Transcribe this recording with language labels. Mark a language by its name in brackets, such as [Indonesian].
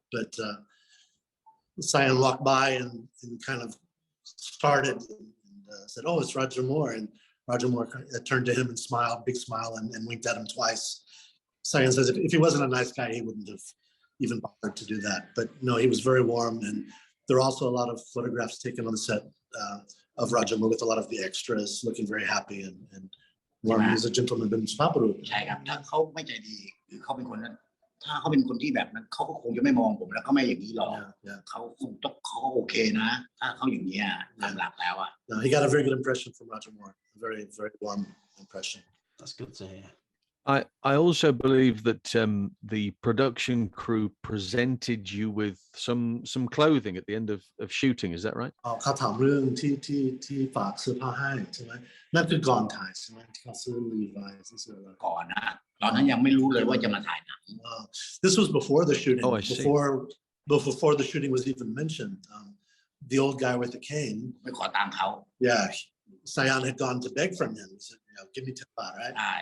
[English] But Sayun walked by and kind of started and said, "Oh, it's Roger Moore," and Roger Moore turned to him and smiled, big smile, and winked at him twice. Sayun says if he wasn't a nice guy, he wouldn't have even bothered to do that. But no, he was very warm, and there are also a lot of photographs taken on the set of Roger Moore with a lot of the extras looking very happy and warm. He's a gentleman, [Thai] เป็นสุภาพบุรุษ ใช่ครับถ้าเขาไม่ใจดีหรือเขาเป็นคนนั้นถ้าเขาเป็นคนที่แบบนั้นเขาก็คงจะไม่มองผมแล้วเขาไม่อย่างนี้หรอกเขาคงต้องเขาโอเคนะถ้าเขาอย่างนี้ตามหลักแล้ว [English] No, he got a very good impression from Roger Moore. A very, very warm impression. That's good to hear. I also believe that the production crew presented you with some clothing at the end of shooting. Is that right? [Thai] เขาถามเรื่องที่ฝากเสื้อผ้าให้ใช่ไหมนั่นคือก่อนถ่ายใช่ไหมที่เขาซื้อรีไวซ์ซื้ออะไร ก่อนนะตอนนั้นยังไม่รู้เลยว่าจะมาถ่ายหนัง [English] This was before the shooting. Oh, I see. Before the shooting was even mentioned. The old guy with the cane. [Thai] ไม่ขอตังค์เขา [English] Yeah, Sayun had gone to beg from him. He said, give me 10 baht, right?